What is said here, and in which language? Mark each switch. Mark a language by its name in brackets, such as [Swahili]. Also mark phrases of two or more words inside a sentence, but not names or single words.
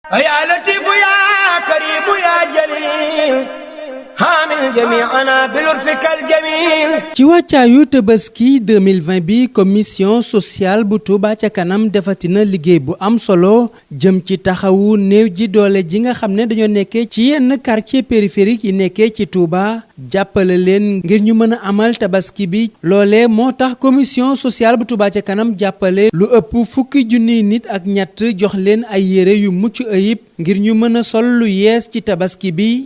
[Arabic] يا لطيف يا كريم يا جليل حامل جميعنا بلطفك الجميل. [Wolof] ci wàccaayu Tabaski 2020 bi [French] commission sociale [Wolof] bu Touba ca kanam defatina liggéey bu am solo jëm ci taxawu néew ji doole ji nga xam ne dañoo nekkee ci yenn [French] quartier périphérique [Wolof] yi nekkee ci Touba jàppale leen ngir ñu mën a amal Tabaski bi loolee moo tax [French] commission sociale [Wolof] bu Touba ca kanam jàppale lu ëpp fukki junniy nit ak ñett jox leen ay yére yu mucc ayib ngir ñu mën a sol lu yees ci Tabaski bi.